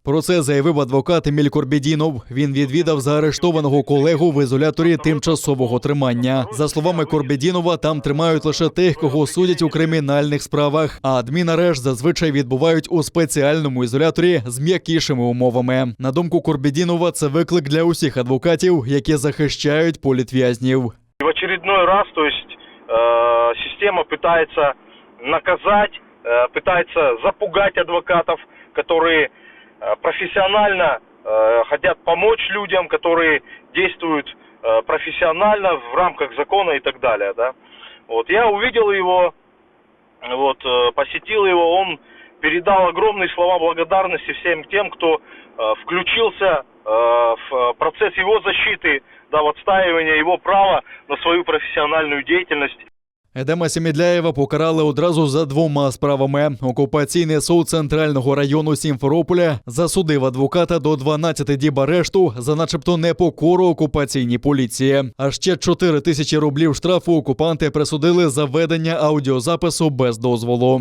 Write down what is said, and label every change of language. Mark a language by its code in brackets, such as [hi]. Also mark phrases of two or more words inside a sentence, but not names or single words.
[uk] Про це заявив адвокат Еміль Корбєдінов. Він відвідав заарештованого колегу в ізоляторі тимчасового тримання. За словами Корбєдінова, там тримають лише тих, кого судять у кримінальних справах, а адмінарешт зазвичай відбувають у спеціальному ізоляторі з м'якішими умовами. На думку Корбєдінова, це виклик для усіх адвокатів, які захищають політв'язнів. [ru] В очередной раз, то есть система пытается наказать, пытается запугать адвокатов, которые профессионально хотят помочь людям, которые действуют профессионально в рамках закона и так далее. Да? Вот, я увидел его, посетил его, он передал огромные слова благодарности всем тем, кто включился в процесс его защиты, в отстаивание его права на свою профессиональную деятельность. [uk] Едема Семедляєва покарали одразу за 2 справами. Окупаційний суд Центрального району Сімферополя засудив адвоката до 12 діб арешту за начебто непокору окупаційній поліції. А ще 4 тисячі рублів штрафу окупанти присудили за ведення аудіозапису без дозволу.